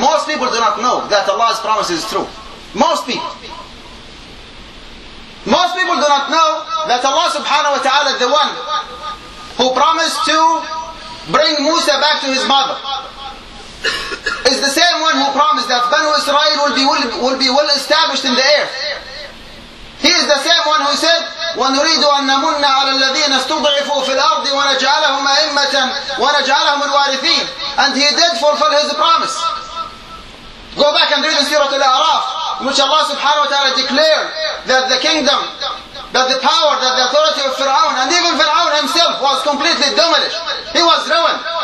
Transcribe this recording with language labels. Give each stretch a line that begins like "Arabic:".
English: Most people do not know that Allah's promise is true. Most people do not know that Allah subhanahu wa ta'ala is the one who promised to bring Musa back to his mother. Is the same one who promised that Banu Israel will be well established in the earth. He is the same one who said,
Arabic: وَنُرِيدُ أَنَّمُنَّ عَلَى الَّذِينَ اسْتُضْعِفُوا فِي الْأَرْضِ وَنَجْعَلَهُمْ أَئِمَّةً وَنَجْعَلَهُمُ الْوَارِثِينَ.
English: And he did fulfill his promise. Go back and read in Surah Al-A'raf, which Allah subhanahu wa ta'ala declared that the kingdom, that the power, that the authority of Fir'aun, and even Fir'aun himself was completely demolished. He was ruined.